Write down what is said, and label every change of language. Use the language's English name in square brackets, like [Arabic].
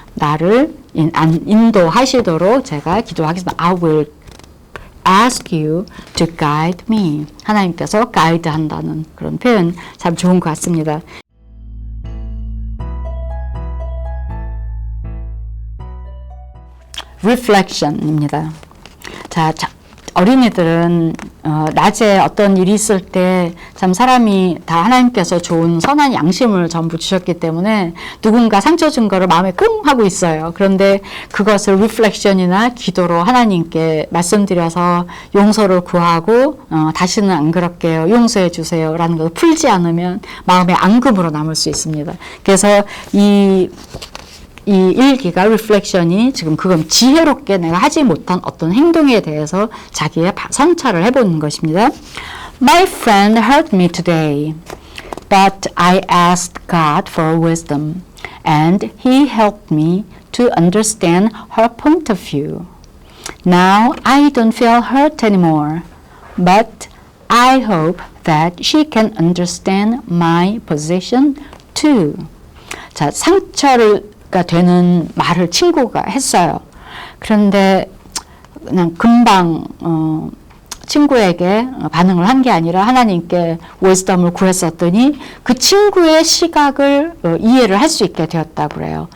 [Korean] 나를 인도하시도록 제가 기도하겠습니다. [English] I will ask you to guide me. [Korean] 하나님께서 가이드 한다는 그런 표현 참 좋은 것 같습니다. reflection입니다. 자, 어린이들은 낮에 어떤 일이 있을 때 참 사람이 다 하나님께서 좋은 선한 양심을 전부 주셨기 때문에 누군가 상처 준 거를 마음에 끙 하고 있어요. 그런데 그것을 리플렉션이나 기도로 하나님께 말씀드려서 용서를 구하고 다시는 안 그럴게요. 용서해 주세요. 라는 것을 풀지 않으면 마음의 앙금으로 남을 수 있습니다. 그래서 이 일기가 리플렉션이 지금 그건 지혜롭게 내가 하지 못한 어떤 행동에 대해서 자기의 성찰을 해보는 것입니다. [English] My friend hurt me today, but I asked God for wisdom, and He helped me to understand her point of view. Now I don't feel hurt anymore, but I hope that she can understand my position too. [Korean] 자, 상처가 되는 말을 친구가 했어요. 그런데 그냥 금방 친구에게 반응을 한 게 아니라 하나님께 wisdom을 구했었더니 그 친구의 시각을 이해를 할 수 있게 되었다고 그래요.